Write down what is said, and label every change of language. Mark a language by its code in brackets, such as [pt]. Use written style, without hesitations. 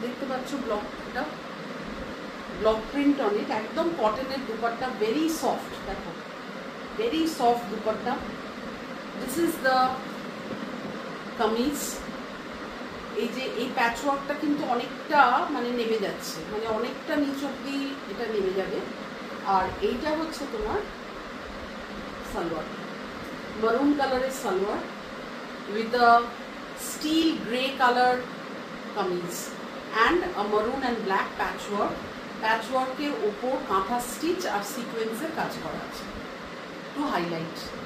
[bn] দেখতে পাচ্ছ ব্লকটা, [en] block print on it, [bn] একদম কটনের দুপাট্টা, [en] Very soft. [bn] দেখো, [en] very soft [bn] dupatta. [en] This is the kameez. [bn] এই যে এই প্যাচওয়ার্কটা কিন্তু অনেকটা মানে নেমে যাচ্ছে, মানে অনেকটা নিচ অব্দি এটা নেমে যাবে। আর এইটা হচ্ছে তোমার সালোয়ার, মারুন কালারের salwar [en] with a steel grey color kameez and a maroon and black patchwork. [bn] প্যাচওয়ার্কের ওপর কাঁথা স্টিচ আর সিকোয়েন্সের কাজ করা আছে [en] To highlight.